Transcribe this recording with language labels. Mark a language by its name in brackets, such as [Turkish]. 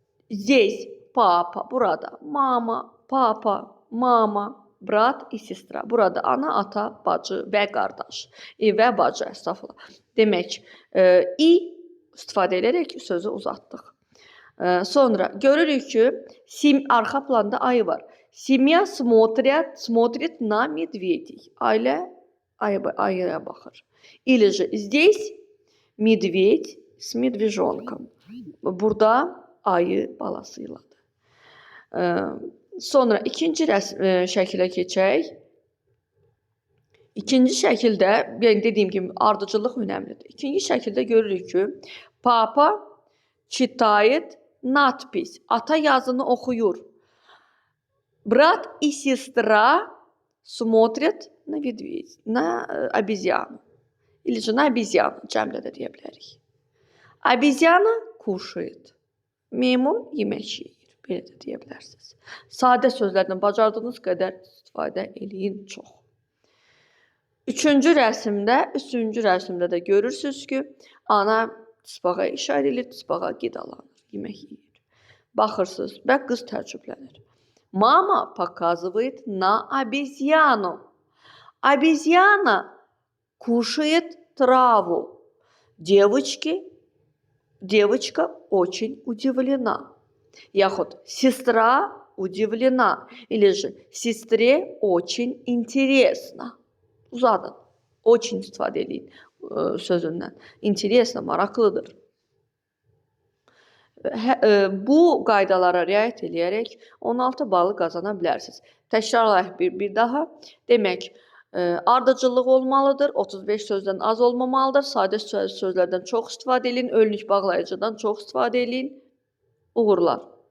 [Russian] Здесь papa, burada mama, papa, mama, brat и sestra. [Azerbaijani] Burada ana, ata, bacı və qardaş. Və bacı, estağfurullah. Demək, i istifadə edərək sözü uzatdıq. Sonra görürük ki, arxa planda ayı var. [Russian] Семья смотрит на медведей. [Azerbaijani] Ailə ayıya baxır. [Russian] Или же здесь медведь с медвежонком. [Azerbaijani] Burada ayı balasıyladır. Sonra ikinci şəkilə keçək. İkinci şəkildə, yəni dediyim kimi, ardıcıllıq önəmlidir. İkinci şəkildə görürük ki, papa [Russian] читает надпись. [Azerbaijani] Ata yazını oxuyur. [Russian] Брат и сестра смотрят на обезьяну. Или же на обезьяну, [Azerbaijani] cəmlə də deyə bilərik. [Russian] Обезьяна кушает. [Azerbaijani] Meymun yemək yeyir. Belə də deyə bilərsiniz. Sadə sözlərdən bacardığınız qədər istifadə eləyin çox. Üçüncü rəsmdə də görürsünüz ki, ana tısbağa işarə edir, tısbağa qidalanır, yemək yeyir. Baxırsınız və qız təəccüblənir. [Russian] Mama показывает на обезьяну. Обезьяна кушает траву. Девочка очень удивлена. Yaxud сестра удивлена. Или же сестре очень интересно. [Azerbaijani] Uzadın. Очень istifadə edin sözündən. Interesно, maraqlıdır. Bu qaydalara riayət edərək 16 balı qazana bilərsiniz. Təkrarlayaq bir daha. Demək, ardıcıllıq olmalıdır, 35 sözdən az olmamalıdır, sadə sözlərdən çox istifadə edin, önlük bağlayıcıdan çox istifadə edin. Uğurlar.